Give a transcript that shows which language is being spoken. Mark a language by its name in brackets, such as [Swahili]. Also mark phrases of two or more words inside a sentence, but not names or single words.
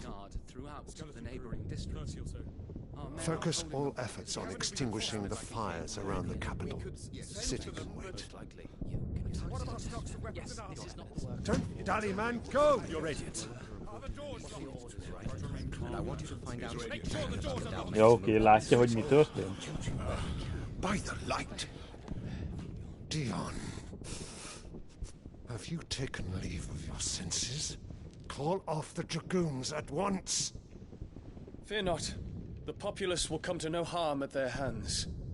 [English] throughout the neighboring districts. Focus all efforts on extinguishing the fires around the capital. The city can wait. What about stocks of weapons and armor? Don't dally, man, go! Your Radiance. And I want you to find out. [Hungarian] Ja, oké, látja, hogy mi történt? [English] By the light! Dion, have you taken leave of your senses? Call off the Dragoons at once! Fear not. The populace will come to no harm at their hands.